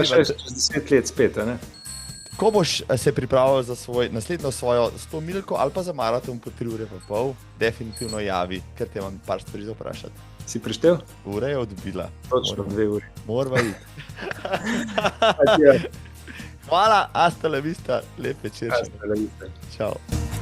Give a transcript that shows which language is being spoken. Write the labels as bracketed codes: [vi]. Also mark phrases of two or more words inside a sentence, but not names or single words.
[sl] še 10 let spet, ne? Ko boš se pripravil za naslednjo svojo 100 milko ali pa za maraton po 3 ure pa pol, definitivno javi, ker te imam par stvari za vprašati. Si prištel? Ura je odbila. Točno 2 uri. Morava iti. Hvala, [es] hasta la vista, [sl] lep večer. [es] Hasta la vista. [sl] Čau.